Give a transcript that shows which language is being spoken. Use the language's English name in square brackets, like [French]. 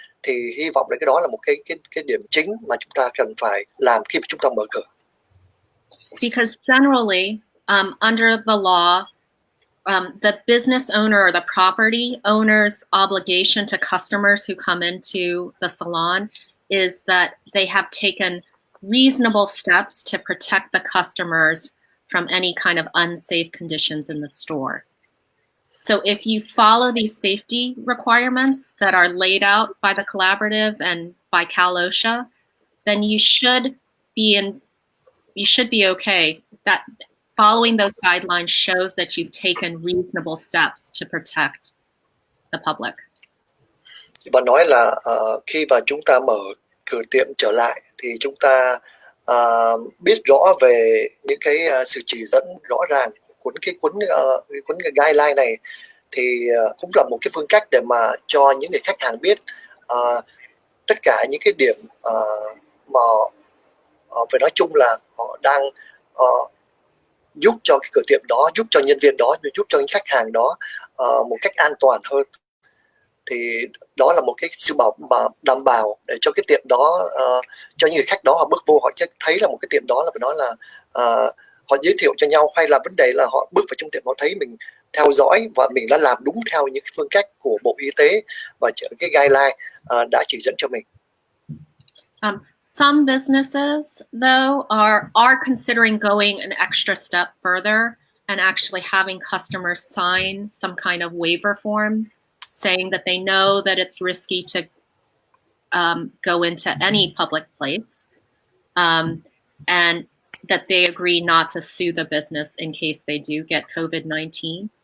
[Vietnamese] Thì hy vọng là cái đó là một cái điểm chính mà chúng ta cần phải làm khi mà chúng ta mở cửa. [English] Because generally, under the law, the business owner or the property owner's obligation to customers who come into the salon is that they have taken reasonable steps to protect the customers from any kind of unsafe conditions in the store. So if you follow these safety requirements that are laid out by the collaborative and by Cal OSHA, then you should be okay. That following those guidelines shows that you've taken reasonable steps to protect the public. [Vietnamese] Bạn nói là khi mà chúng ta mở cửa tiệm trở lại thì chúng ta biết rõ về những cái sự chỉ dẫn rõ ràng của cuốn guideline này, thì cũng là một cái phương cách để mà cho những người khách hàng biết tất cả những cái điểm mà phải nói chung là họ đang giúp cho cái cửa tiệm đó, giúp cho nhân viên đó, giúp cho những khách hàng đó một cách an toàn hơn. Thì đó là một cái sự đảm bảo để cho cái tiệm đó, cho những người khách đó họ bước vô họ thấy là một cái tiệm đó là phải nói là họ giới thiệu cho nhau, hay là vấn đề là họ bước vào trong tiệm họ thấy mình theo dõi và mình đã làm đúng theo những phương cách của Bộ Y tế và cái guideline đã chỉ dẫn cho mình. [English] Some businesses, though, are considering going an extra step further and actually having customers sign some kind of waiver form saying that they know that it's risky to go into any public place, and that they agree not to sue the business in case they do get COVID-19.